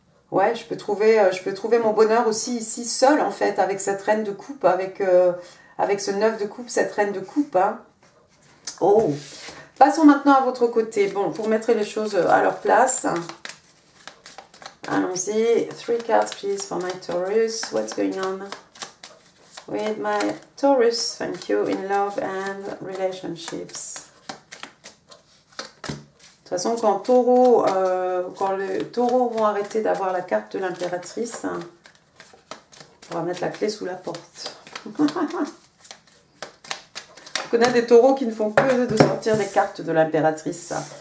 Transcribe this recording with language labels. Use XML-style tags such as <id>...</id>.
<fr>Ouais, je peux trouver mon bonheur aussi ici, seul en fait, avec cette reine de coupe, avec ce 9 de coupe, cette reine de coupe. Hein. Oh, passons maintenant à votre côté. Bon, pour mettre les choses à leur place. Allons-y.</fr> <en>3 cards, please, for my Taurus. What's going on with my Taurus? Thank you. In love and relationships.</en> <fr>De toute façon, quand les taureaux vont arrêter d'avoir la carte de l'impératrice, on va mettre la clé sous la porte. Je connais des taureaux qui ne font que de sortir des cartes de l'impératrice.</fr>